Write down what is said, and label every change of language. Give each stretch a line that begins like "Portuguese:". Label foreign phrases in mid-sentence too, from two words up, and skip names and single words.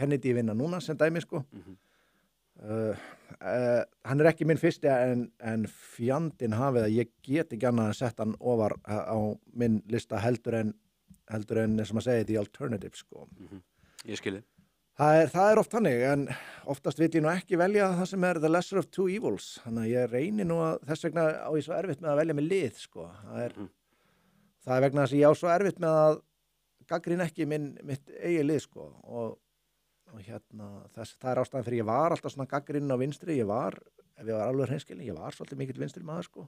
Icelandic: Kennedy vinna núna sem dæmi, hann er ekki minn fyrsti en fjandinn hafið að ég get ekki annað að setja hann ofar á minn lista heldur en sem að segja
English: the alternative
Icelandic: Ég skilji. Það er oft hannig, en oftast vil ég nú ekki velja það sem er
English: the lesser of two evils.
Icelandic: Þannig að ég reyni nú að þess vegna á ég svo erfitt með að velja með lið, sko. Það er vegna þess að ég á svo erfitt með að gagnrýna ekki mitt eigið lið, sko. Og það er ástæðan fyrir ég var alltaf svona gagnrýnin á vinstri. Ef ég var alveg hreinskilinn, ég var svolítið mikill vinstri maður, sko.